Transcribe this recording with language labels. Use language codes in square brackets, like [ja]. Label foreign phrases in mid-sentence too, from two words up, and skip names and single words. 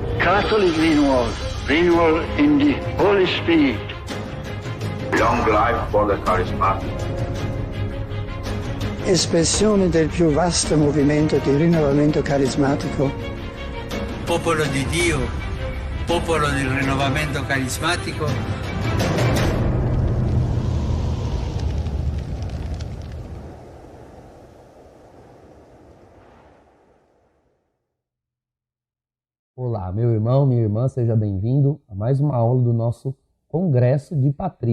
[en] Catholic renewal in the Holy Spirit. Long life for the charismatic. [it] Espressione del più vasto movimento di rinnovamento carismatico. Popolo di Dio, popolo del rinnovamento carismatico. [pt] Olá, meu irmão, minha irmã, seja bem-vindo a mais uma aula do nosso Congresso de Patrística.